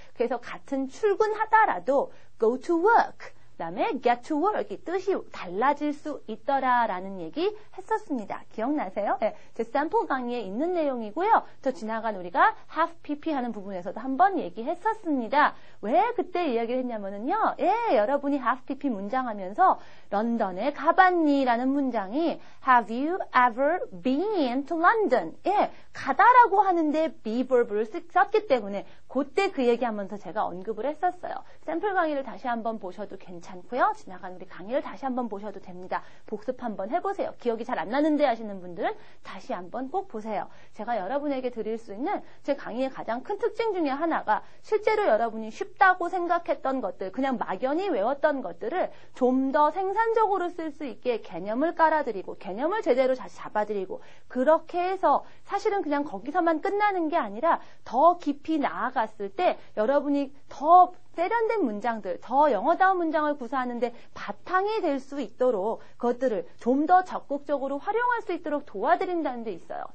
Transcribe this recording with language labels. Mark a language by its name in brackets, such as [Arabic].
[Korean] 그래서 같은 출근하다라도 [English] go to work [Korean] 그 다음에 [English] get to work [Korean] 이 뜻이 달라질 수 있더라라는 얘기 했었습니다. 기억나세요? 제 샘플 강의에 있는 내용이고요. 더 지나간 우리가 half pp 하는 부분에서도 한번 얘기했었습니다. 왜 그때 이야기를 했냐면요. 여러분이 half pp 문장 하면서 런던에 가봤니? 라는 문장이 [English] have you ever been to London? [Korean] 가다라고 하는데 be verb를 썼기 때문에 그때 그 얘기하면서 제가 언급을 했었어요. 샘플 강의를 다시 한번 보셔도 괜찮고요. 지나간 우리 강의를 다시 한번 보셔도 됩니다. 복습 한번 해보세요. 기억이 잘 안 나는데 하시는 분들은 다시 한번 꼭 보세요. 제가 여러분에게 드릴 수 있는 제 강의의 가장 큰 특징 중에 하나가 실제로 여러분이 쉽다고 생각했던 것들, 그냥 막연히 외웠던 것들을 좀 더 생산적으로 쓸 수 있게 개념을 깔아드리고 개념을 제대로 다시 잡아드리고 그렇게 해서 사실은 그냥 거기서만 끝나는 게 아니라 더 깊이 나아갔을 때 여러분이 더 세련된 문장들, 더 영어다운 문장을 구사하는데 바탕이 될 수 있도록 그것들을 좀 더 적극적으로 활용할 수 있도록 도와드린다는 데 있어요.